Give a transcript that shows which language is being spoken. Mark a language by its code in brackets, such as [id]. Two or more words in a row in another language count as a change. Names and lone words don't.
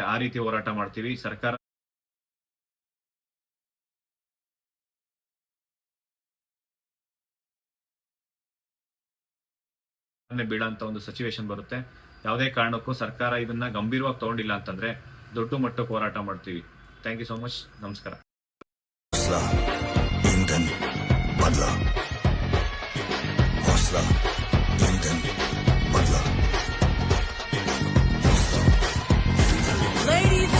[kn] ಆ ರೀತಿ ಹೋರಾಟ ಮಾಡ್ತೀವಿ. ಸರ್ಕಾರ ಬೀಳಂತ ಒಂದು ಸಿಚುವೇಶನ್ ಬರುತ್ತೆ. ಯಾವುದೇ ಕಾರಣಕ್ಕೂ ಸರ್ಕಾರ ಇದನ್ನ ಗಂಭೀರವಾಗಿ ತಗೊಂಡಿಲ್ಲ ಅಂತಂದ್ರೆ ದೊಡ್ಡ ಮಟ್ಟಕ್ಕೆ ಹೋರಾಟ ಮಾಡ್ತೀವಿ. [en] thank you so much. ನಮಸ್ಕಾರ. [hi] ईंधन बदला, हौसला ईंधन बदला. [en] Ladies and gentlemen,